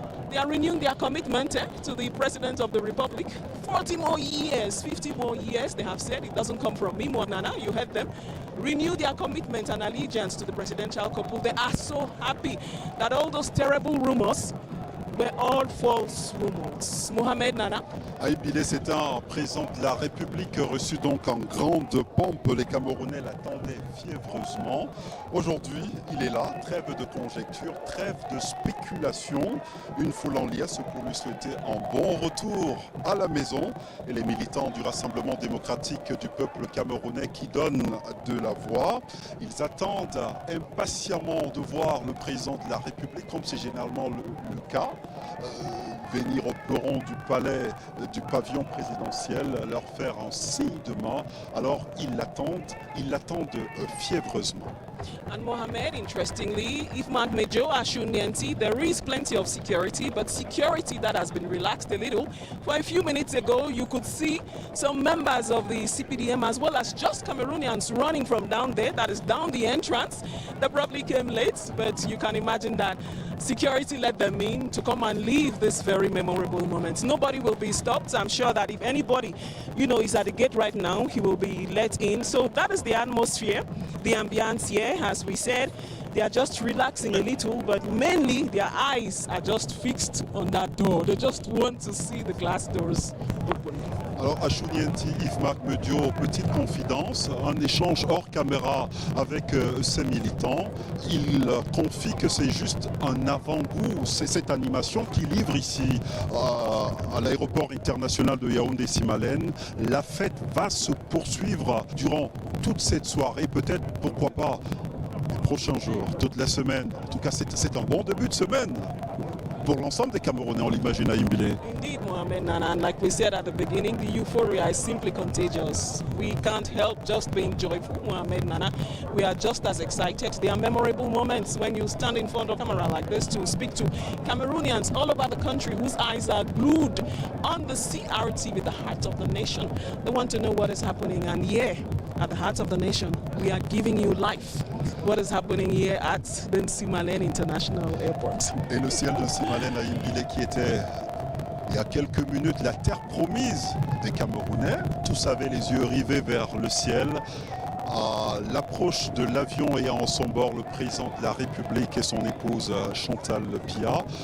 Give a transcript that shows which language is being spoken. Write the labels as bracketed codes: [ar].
[en] They are renewing their commitment to the President of the Republic. 40 more years, 50 more years, they have said. It doesn't come from me, Monana, you heard them. Renew their commitment and allegiance to the presidential couple. They are so happy that all those terrible rumors were all false rumors. Mohamed Nana. [fr] Aïb Bilé, c'est un président de la République reçu donc en grande pompe. Les Camerounais l'attendaient fiévreusement. Aujourd'hui, il est là. Trêve de conjecture, trêve de spéculation. Une foule en liesse pour lui souhaiter un bon retour à la maison. Et les militants du Rassemblement démocratique du peuple camerounais qui donnent de la voix. Ils attendent impatiemment de voir le président de la République, comme c'est généralement le cas. Venir au perron du palais, du pavillon présidentiel, leur faire un signe de main. Alors ils l'attendent fiévreusement. [en] And Mohamed, interestingly, if Mark Mejo, Ashunianti, there is plenty of security, but security that has been relaxed a little. For a few minutes ago, you could see some members of the CPDM as well as just Cameroonians running from down there, that is down the entrance. They probably came late, but you can imagine that security let them in to come and leave this very memorable moment. Nobody will be stopped. I'm sure that if anybody, is at the gate right now, he will be let in. So that is the atmosphere, the ambience here. As we said, they are just relaxing a little, but mainly their eyes are just fixed on that door. They just want to see the glass doors open. [fr] Alors Ashunianti, Yves-Marc Medio, petite confidence, un échange hors caméra avec ces militants. Il confie que c'est juste un avant-goût, c'est cette animation qui livre ici à l'aéroport international de Yaoundé-Simalène. La fête va se poursuivre durant toute cette soirée, peut-être, pourquoi pas, les prochains jours, toute la semaine. En tout cas, c'est un bon début de semaine. Pour l'ensemble des Camerounais, on l'imagine à Imbilé. [en] Indeed, Mohamed Nana, and like we said at the beginning, the euphoria is simply contagious. We can't help just being joyful, Mohamed Nana. We are just as excited. There are memorable moments when you stand in front of a camera like this to speak to Cameroonians all over the country whose eyes are glued on the CRTV, the heart of the nation. They want to know what is happening, and yeah, at the heart of the nation, we are giving you life. What is happening here at the Nsimalen International Airport. [fr] Et le ciel de Nsimalen à Imbilé qui était, il y a quelques minutes, la terre promise des Camerounais. Tous avaient les yeux rivés vers le ciel. À l'approche de l'avion ayant en son bord le président de la République et son épouse Chantal Pia.